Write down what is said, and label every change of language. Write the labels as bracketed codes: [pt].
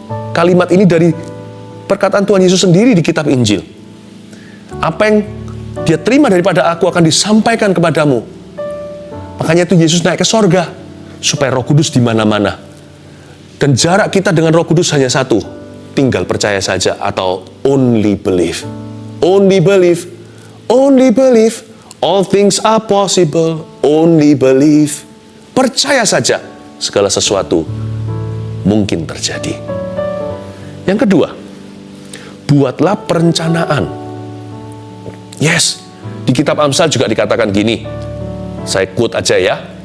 [id] Kalimat ini dari perkataan Tuhan Yesus sendiri di kitab Injil. Apa yang dia terima daripada aku akan disampaikan kepadamu. Makanya itu Yesus naik ke sorga, supaya Roh Kudus di mana-mana. Dan jarak kita dengan Roh Kudus hanya satu, tinggal percaya saja atau [en] only believe. Only believe, only believe, all things are possible, only believe. [id] Percaya saja, segala sesuatu mungkin terjadi. Yang kedua, buatlah perencanaan. Yes, di kitab Amsal juga dikatakan gini, saya quote aja ya.